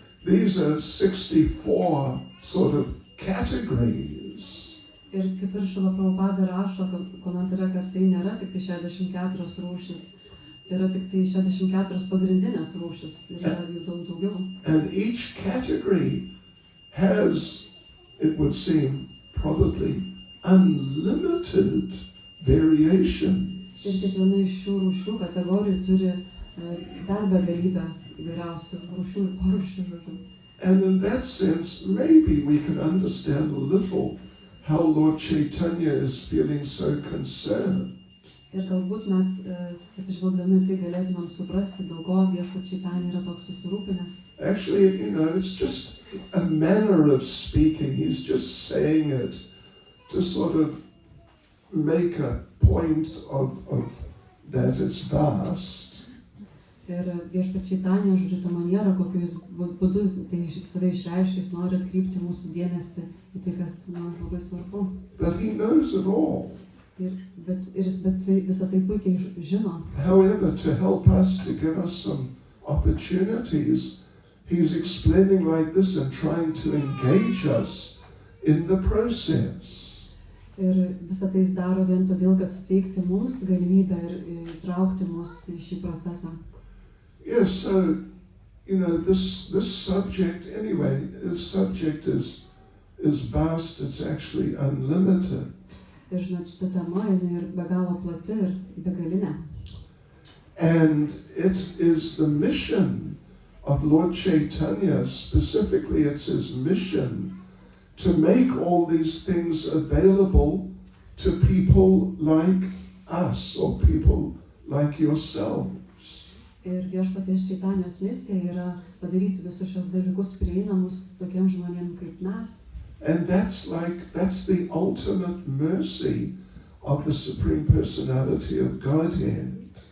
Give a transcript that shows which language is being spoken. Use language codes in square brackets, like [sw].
[en] These are 64 sort of categories. [lt] Ir kitur Šrila Prabhupada rašo komentare, kad tai nėra tik tai 64 rūšis, tai yra tik tai 64 pagrindinės rūšis, yra jų daugiau. [en] And each category has, it would seem, probably unlimited variations. [lt] Ir kiekviena iš šių rūšių kategorijų turi dar begalybę įvairiausių rūšių ir porūšių. [en] And in that sense, maybe we can understand a little how Lord Chaitanya is feeling so concerned. [lt] Ir galbūt mes, atsižvelgdami tai, galėtumėm suprasti, dėl ko Viešpats Čaitanija yra toks susirūpinęs. [en] Actually, it's just a manner of speaking. He's just saying it to sort of make a point of that it's vast. [lt] Ir Viešpats Čaitanija, žodžiu, tą manierą, kokiu jis būdu tai save išreiškia, jis nori atkreipti mūsų dėmesį į tai, kas man labai svarbu. [en] But he knows it all. [lt] Bet visą tai puikiai žino. [en] However, to help us, to give us some opportunities, he's explaining like this and trying to engage us in the process. [lt] Ir visą tai jis daro vien todėl, kad suteikti mums galimybę ir įtraukti mus į šį procesą. [en] Yes, so, this subject, anyway, this subject is vast, it's actually unlimited. [lt] Ir žinot, šita tema yra be galo plati ir begalinė. [en] And it is the mission of Lord Chaitanya, specifically it's his mission to make all these things available to people like us or people like yourselves. [lt] Ir Viešpaties Čaitanijos misija yra padaryti visus šios dalykus prieinamus tokiems žmonėms kaip mes. [en] And that's the ultimate mercy of the Supreme Personality of Godhead.